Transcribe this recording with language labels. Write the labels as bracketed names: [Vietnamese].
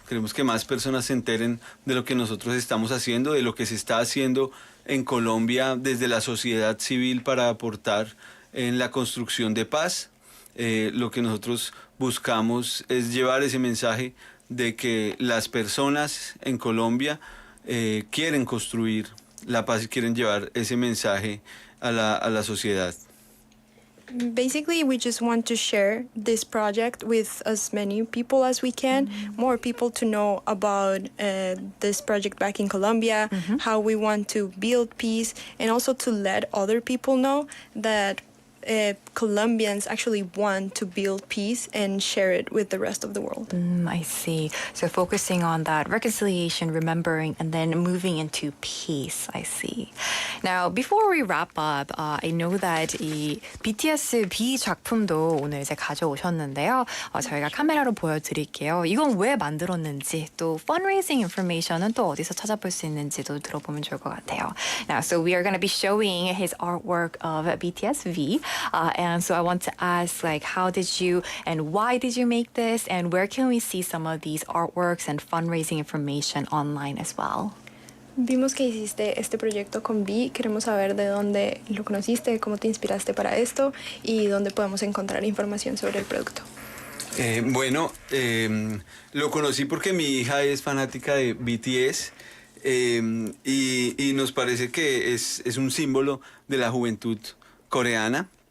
[Spanish] Queremos que más personas se enteren de lo que nosotros estamos haciendo, de lo que se está haciendo en Colombia desde la sociedad civil para aportar en la construcción de paz. Lo que nosotros buscamos es llevar ese mensaje de que las personas en Colombia quieren construir la paz y quieren llevar ese mensaje a la sociedad. [English] Basically, we just want to share this project with as many people as we can, more people to know about this project back in Colombia, how we want to build peace, and also to let other people know that Colombians actually want to build peace and share it with the rest of the world. I see. So focusing on that reconciliation, remembering, and then moving into peace. I see. Now, before we wrap up, I know that [Korean] 이 BTS B 작품도 오늘 이제 가져오셨는데요. 저희가 카메라로 보여드릴게요. 이건 왜 만들었는지, 또 [English] fundraising information [Korean] 은 또 어디서 찾아볼 수 있는지도 들어보면 좋을 것 같아요. [English] Now, so we are going to be showing his artwork of BTS V. And so I want to ask, like, how did you and why did you make this? And where can we see some of these artworks and fundraising information online as well? [Spanish] Vimos que hiciste este proyecto con Vi. Queremos saber de dónde lo conociste, cómo te inspiraste para esto y dónde podemos encontrar información sobre el producto. Bueno, lo conocí porque mi hija es fanática de BTS y nos parece que es un símbolo de la juventud coreana.